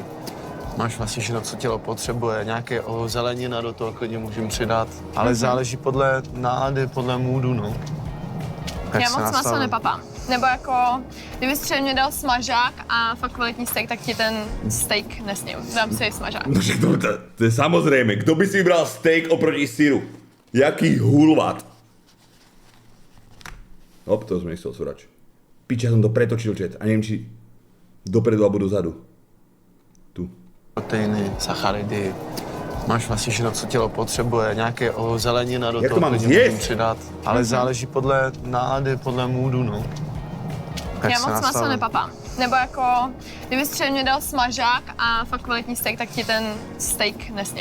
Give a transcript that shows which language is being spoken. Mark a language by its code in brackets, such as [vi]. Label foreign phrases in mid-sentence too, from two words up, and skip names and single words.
[cs] Máš vlastně všechno, co tělo potřebuje, nějaké zelenina do toho klidně můžeme přidat, ale záleží podle nálady, podle můdu, no. Jak Já se moc maso nastavím. nepapám. Nebo jako, kdybys třeba mě dal smažák a fakt kvalitní steak, tak ti ten steak nesním. Dám si smažák. [sk] No však to je samozrejme. Kto by si vybral steak oproti syru? [cs] Jaký hulvat? [sk] Hop, to som nechcel surač. Pič, ja som to pretočil, čet. A neviem, či dopredu alebo dozadu. Tu. [cs] Proteiny, sacharidy. Máš vlastně všechno, co tělo potřebuje, nějaké zelenina do [sk] Jak [cs] toho [sk] to mám [cs] klidně [sk] zjesť? [cs] můžeme přidat, ale záleží podle nálady, podle můdu, no. Jak Já se moc maso nastavím. nepapám. Nebo jako, kdybys třeba mě dal smažák a fakt kvalitní steak, tak ti ten steak nesním.